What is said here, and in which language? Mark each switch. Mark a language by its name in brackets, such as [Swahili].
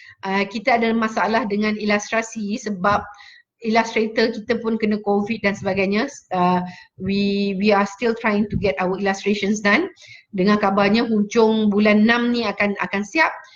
[Malay] Kita ada masalah dengan ilustrasi sebab illustrator kita pun kena COVID dan sebagainya. [English] We are still trying to get our illustrations done. [Malay] Dengan kabarnya hujung bulan 6 ni akan siap.